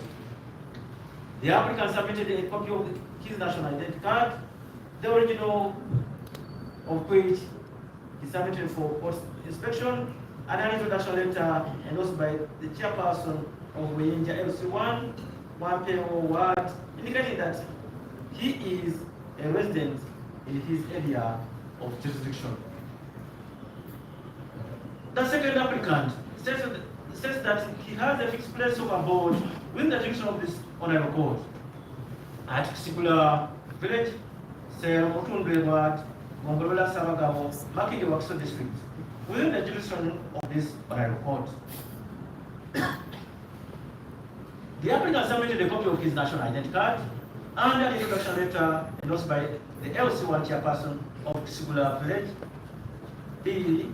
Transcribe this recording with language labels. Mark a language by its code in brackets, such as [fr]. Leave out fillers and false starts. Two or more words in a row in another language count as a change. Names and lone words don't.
[en] The applicant submitted a copy of his national identity card, the original of which is submitted for court inspection, and an introduction letter endorsed by the chairperson of Wenja LC1, one payroll ward, indicating that he is a resident in his area of jurisdiction. The second applicant says that he has a fixed place of abode within the jurisdiction of this honorable court at Kisibula village, Sel Motundwe ward, Mongolola Sabagabo, Makindi Wakso district, within the jurisdiction of this honorable court. The applicant submitted a copy of his national identity card and an introduction letter endorsed by the LC1 chairperson of Kisibula village, B.